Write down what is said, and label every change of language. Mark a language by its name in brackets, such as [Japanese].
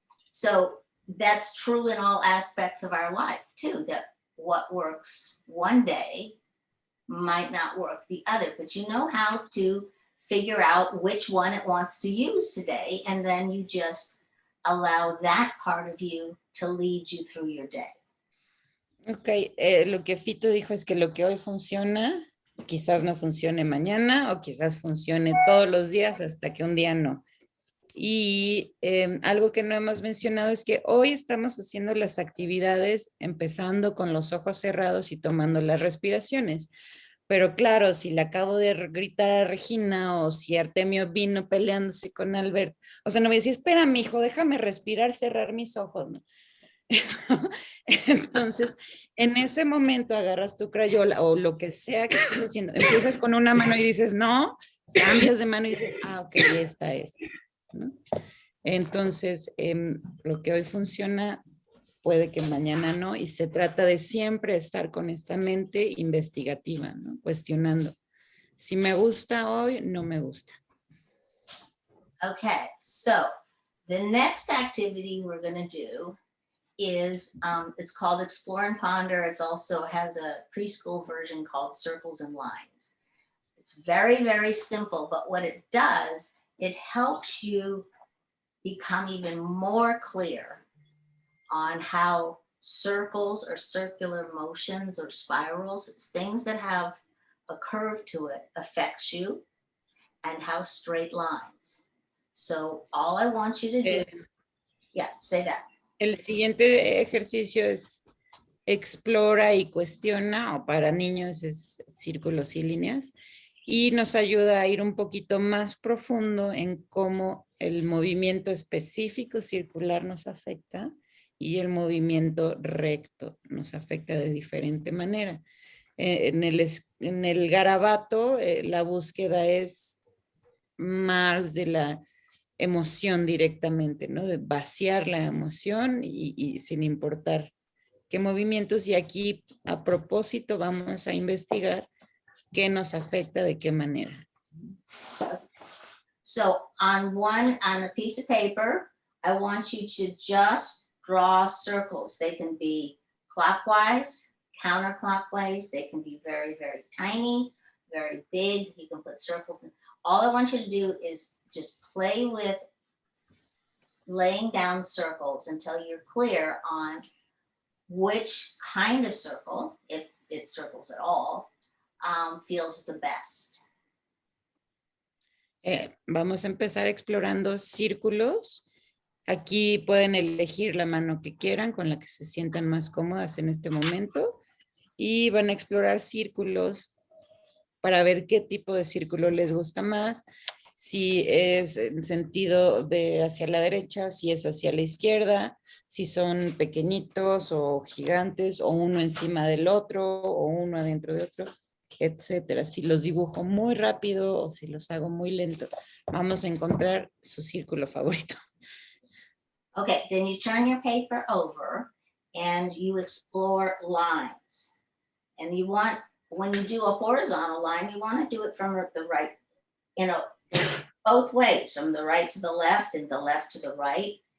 [English] So that's true in all aspects of our life too, that what works one day might not work the other, but you know how to figure out which one it wants to use today, and then you just allow that part of you to lead you through your day. [Spanish] Ok, lo que Fito dijo es que lo que hoy funciona, quizás no funcione mañana o quizás funcione todos los días hasta que un día no. Y algo que no hemos mencionado es que hoy estamos haciendo las actividades empezando con los ojos cerrados y tomando las respiraciones. Pero claro, si le acabo de gritar a Regina o si Artemio vino peleándose con Albert, o sea, no me decía, espera, mijo, déjame respirar, cerrar mis ojos, ¿no? Entonces, en ese momento agarras tu crayola o lo que sea que estés haciendo, empiezas con una mano y dices, no, cambias de mano y dices, ok, esta es, ¿no? Entonces, lo que hoy funciona puede que mañana no, y se trata de siempre estar con esta mente investigativa, ¿no? Cuestionando. Si me gusta hoy, no me gusta. [English] Okay, so the next activity we're going to do is, it's called Explore and Ponder. It's also has a preschool version called Circles and Lines. It's very, very simple, but what it does, it helps you become even more clear on how circles or circular motions or spirals, things that have a curve to it, affects you, and how straight lines. So all I want you to do, yeah, say that. [Spanish] El siguiente ejercicio es explora y cuestiona, o para niños es círculos y líneas, y nos ayuda a ir un poquito más profundo en cómo el movimiento específico circular nos afecta y el movimiento recto nos afecta de diferente manera. En el garabato, la búsqueda es más de la emoción directamente, ¿no? De vaciar la emoción y sin importar qué movimientos. Y aquí, a propósito, vamos a investigar qué nos afecta, de qué manera. [English] So on a piece of paper, I want you to just draw circles. They can be clockwise, counterclockwise. They can be very, very tiny, very big. You can put circles in. All I want you to do is just play with laying down circles until you're clear on which kind of circle, if it's circles at all, feels the best. [Spanish] Vamos a empezar explorando círculos. Aquí pueden elegir la mano que quieran, con la que se sientan más cómodas en este momento. Y van a explorar círculos para ver qué tipo de círculo les gusta más. Si es en sentido de hacia la derecha, si es hacia la izquierda, si son pequeñitos o gigantes, o uno encima del otro, o uno adentro de otro, etcétera. Si los dibujo muy rápido o si los hago muy lento, vamos a encontrar su círculo favorito. [English] Okay, then you turn your paper over and you explore lines. And you want, when you do a horizontal line, you want to do it from the right, both ways, from the right to the left and the left to the right.